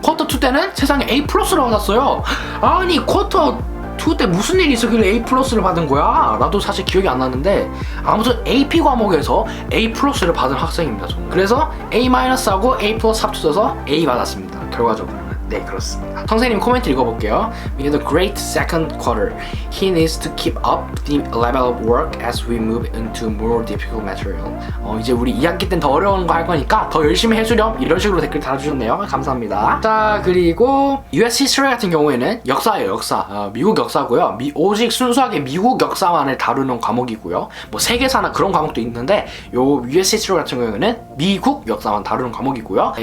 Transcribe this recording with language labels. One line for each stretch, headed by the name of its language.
Korean: 쿼터 2 때는 세상에 A+를 받았어요. 아니 쿼터 2 때 무슨 일이 있었길래 A+를 받은 거야? 나도 사실 기억이 안 나는데 아무튼 AP 과목에서 A+를 받은 학생입니다. 저는. 그래서 A-하고 A+ 합쳐져서 A 받았습니다. 결과적으로. 네, 그렇습니다. 선생님 코멘트 읽어볼게요.
English: We had a great second quarter. He needs to keep up the level of work as we move into more difficult material.
Korean: 이제 우리 2학기 땐 더 어려운 거 할 거니까 더 열심히 해주렴. 이런 식으로 댓글 달아주셨네요. 감사합니다. 자, 그리고 US History 같은 경우에는 역사예요. 역사. 미국 역사고요. 오직 순수하게 미국 역사만을 다루는 과목이고요. 뭐 세계사나 그런 과목도 있는데 요 US History 같은 경우에는 미국 역사만 다루는 과목이고요.